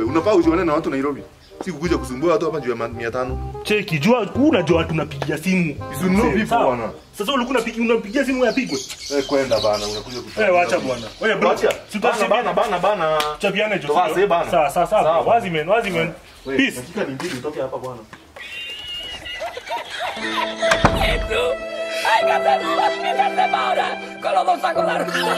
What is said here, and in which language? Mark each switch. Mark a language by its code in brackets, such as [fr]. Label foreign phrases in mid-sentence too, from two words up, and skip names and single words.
[sw] Unapaa ujione na watu Nairobi. Si kukuja kusumbua watu hapa juu ya 500. Cheki jua unajua tunapigia simu. Bwana. Sasa ulikuwa unapigia simu yapigwe. Kwenda bana unakuja kutoa. Acha bwana. Wewe bro. Bana. Chapiane jo. Sawa. Wazi men. Peace. Dakika ni mbili utoke hapa bwana. [es] Hay que hacer las migas de Maura con los dos sacos largos.